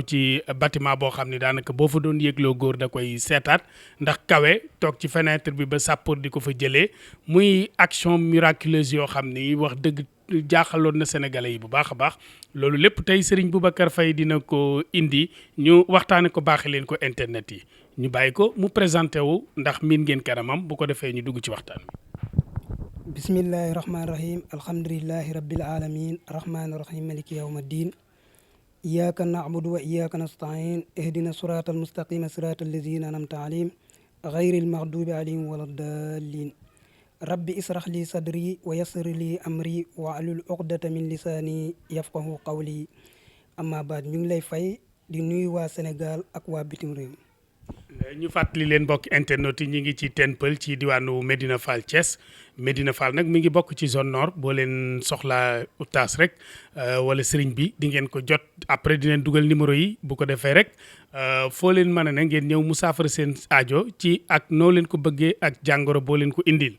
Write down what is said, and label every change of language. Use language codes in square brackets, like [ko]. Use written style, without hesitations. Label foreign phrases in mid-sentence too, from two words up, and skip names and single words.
[wo] ci bâtiment boo xam ne daanaka boo fa doon yéegloo góor da koy seetaat ndax kawe toog ci fenêtre bi ba sàppoor di ko fa jëlee muy [fr] action miraculeuse [wo] yoo xam ni wax dëgg jaaxaloon na sénégalais yi bu baax a baax loolu lépp tey Serigne Boubacar Faye dina ko indi ñu waxtaane ko baaxee leen ko internet yi ñu bàyyi ko mu présenté wu ndax miin ngeen kanamam bu ko defee ñu dugg ci waxtaan wi. [ar] بسم الله الرحمن الرحيم الحمد لله رب العالمين الرحمن الرحيم مالك يوم الدين إياك نعبد وإياك نستعين اهدنا الصراط المستقيم صراط الذين أنعمت عليهم غير المغضوب عليهم ولا الضالين رب اشرح لي صدري ويسر لي أمري واحلل عقدة من لساني يفقهوا قولي أما بعد [wo] ñu ngi lay fay di nuyu waa Sénégal ak waa bitim réew. ñu fàttali leen mbokk internet yi ñu ngi ci Ten Peul ci diwaanu Medina Fall Thiès Medina Fall nag mi ngi bokk ci [fr] zone nord [wo] boo leen soxlaa oustaz rek wala sëriñ bi di ngeen ko jot après di leen dugal numéro yi bu ko defee rek foo leen mën a ne ngeen ñëw mu saafara seen aajo ci ak noo leen ko bëggee ak jàngoro boo leen ko indil.